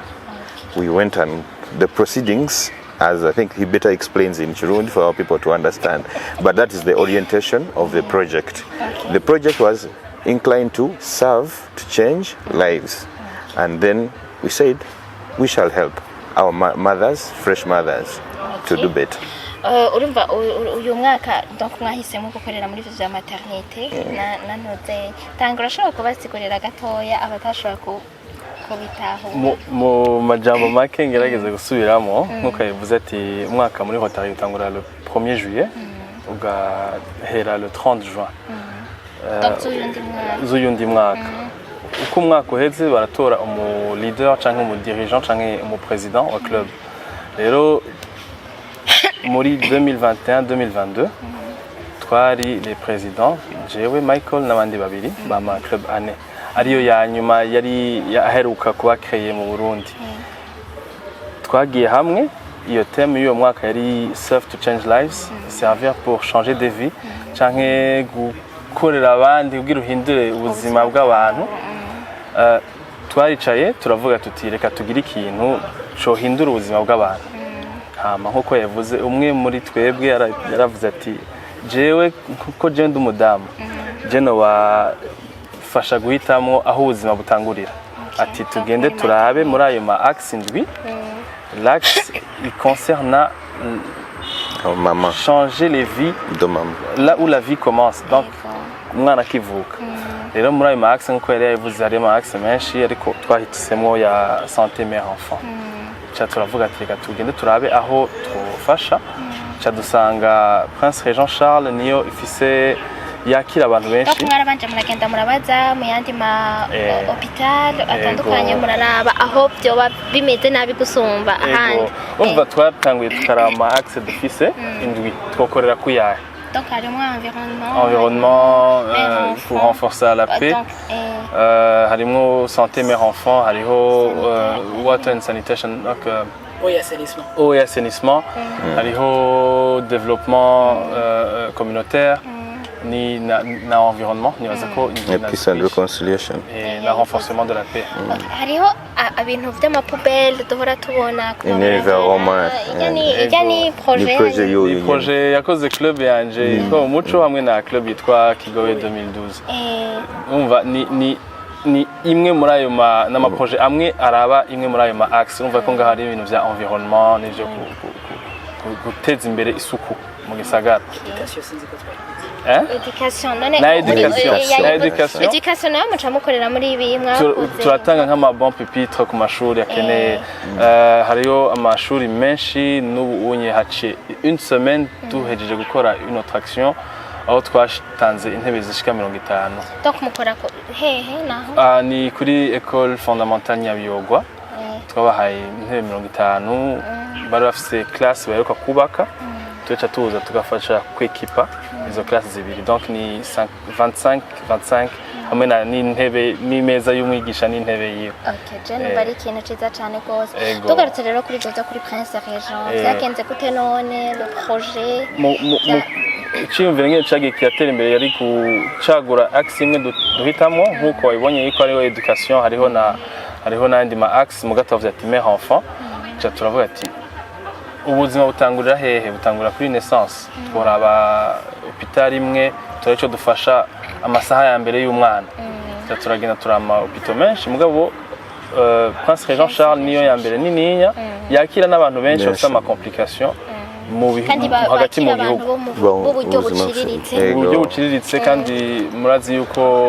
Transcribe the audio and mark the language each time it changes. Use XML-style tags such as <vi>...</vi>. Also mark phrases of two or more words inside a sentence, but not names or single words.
<en>We went, and the proceedings, as I think he better explains in Kirundi for our people to understand, but that is the orientation of the project. Okay. The project was inclined to serve, to change lives. And then we said, we shall help our mothers, fresh mothers, to do better.</en> <rn>Urumva uyu mwaka donc mwahisemo gukorera muri vya maternité nanoze tangura shaka kubasigurira gatoya abatashaka kubitaho mu majambo make ngerageze gusubiramo nkuko yavuze ati umwaka muri Rotary utangura</rn> <fr>le 1er juillet</fr> <rn>ugahera</rn> <fr>le 30 juin</fr> <rn>z'uyundi mwaka uko umwaka uheze baratora umu leader canke umu dirigeant canke umu president wa club. Rero muri 2021-2022 twari</rn> <fr>les présidents</fr> <rn>jewe Michael n'abandi babiri bama club ane ariyo ya nyuma yari aheruka kuba créé mu Burundi. twagiye hamwe iyo theme y'uwo mwaka yari</rn> <en>serve to change lives</en> <fr>servir pour changer des</fr> <rn>vies canke gukorera abandi kugira uhindure ubuzima bw'abantu twaricaye turavuga tuti reka tugire ikintu cohindura ubuzima bw'abantu hama nkuko yavuze umwe muri twebwe yaravuze ati jewe kuko je ndi umudamu je no wafasha guhitamwo aho ubuzima butangurira ati tugende turabe muri ayo ma axe ndwi</rn> <fr>l'axe il concerne</fr> <rn>maman</rn> <fr>changer les vies de maman là où la vie commence</fr> <rn>donc umwana kivuka rero muri ayo ma axe nkuko yari yavuze hari ma axe menshi ariko twahitisemo ya</rn> <fr>santé mère enfant</fr> <rn>turavuga ati reka tugende turabe aho twofasha dusanga Prince Regent Charles niyo ifise yakira abantu benshi mwarabanje muragenda murabaza mu yandi ma hospital atandukanye muraraba aho byoba bimeze nabi gusumba ahandi umva twatanguye tukarama axe dufise indwi twokorera kuyahe donc harimo environnement</rn> <fr>pour renforcer la paix</fr> <rn>harimo</rn> <fr>santé mère enfant</fr> <rn>hariho</rn> <en>water and sanitation</en> <rn>donc</rn> <fr>eau et assainissement</fr> <rn>hariho développement communautaire ni na environnement ni bazako</rn> <en>peace and reconciliation</en> <fr>et le renforcement de la paix</fr> <rn>hariho ibintu vy'amapubelle duhora tubona environnement yani projet yakoze club yanje yitwa umuco hamwe na club yitwa Kigobe 2012 umva ni imwe muri ayo n'ama projet amwe araba imwe muri ayo ma axe umva ko ngaho hari ibintu vya environnement n'ivyo guteza imbere isuku mu gisagara education nayo muca mukorera muri ibi mwakoze turatanga nk'ama bon pupitre ku mashuri akeneye hariyo amashuri menshi n'ubu unye haciye</rn> <fr>une semaine</fr> <rn>duhejeje gukora</rn> <fr>une autre action</fr> <rn>aho twatanze intebe zishika 50 donc mukora hehe naho ni kuri</rn> <fr>école fondamentale</fr> <rn>Nyabiyogwa twabahaye intebe 50 bari bafise classe baheruka kubaka tuca tuza tugafasha kwekipa izo classe zibiri donc ni 25 hamwe n'intebe n'imeza y'umwigisha n'intebe yiwe jene bari ikintu ciza cane gose tugarutse rero kuri ibyo kuri Prince Regent byagenze gute none</rn> <fr>le projet</fr> <rn>iciyumvire nk'iyo cagiye kiratera imbere yari gucagura axe imwe duhitamwo nk'uko wabibonye yuko hariho education hariho n'andi ma axe mu gatovu ati</rn> <fr>mère enfant</fr> <rn>ca turavuga ati ubuzima butangurira hehe butangurira kuri naissance tworaba hôpital imwe turaco dufasha amasaha ya mbere y'umwana turagenda turama hôpital menshi mugabo Prince Regent Charles niyo ya mbere nininya yakira n'abantu benshi bafite ama complication hagati mu gihugu uburyo buciriritse kandi murazi yuko</rn>